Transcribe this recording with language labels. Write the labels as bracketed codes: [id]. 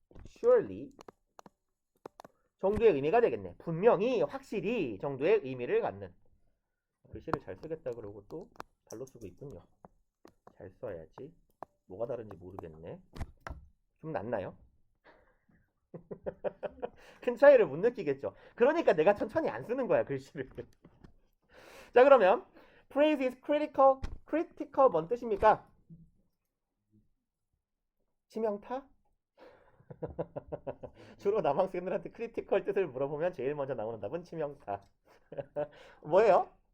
[ko] surely 정도의 의미가 되겠네. 분명히, 확실히 정도의 의미를 갖는. 글씨를 잘 쓰겠다 그러고 또 발로 쓰고 있군요. 잘 써야지. 뭐가 다른지 모르겠네. 좀 낫나요? 큰 차이를 못 느끼겠죠. 그러니까 내가 천천히 안 쓰는 거야, 글씨를. 자, 그러면 [en] phrase is critical. [ko] critical 뭔 뜻입니까? 치명타? 주로 남학생들한테 critical 뜻을 물어보면 제일 먼저 나오는 답은 치명타. 뭐예요?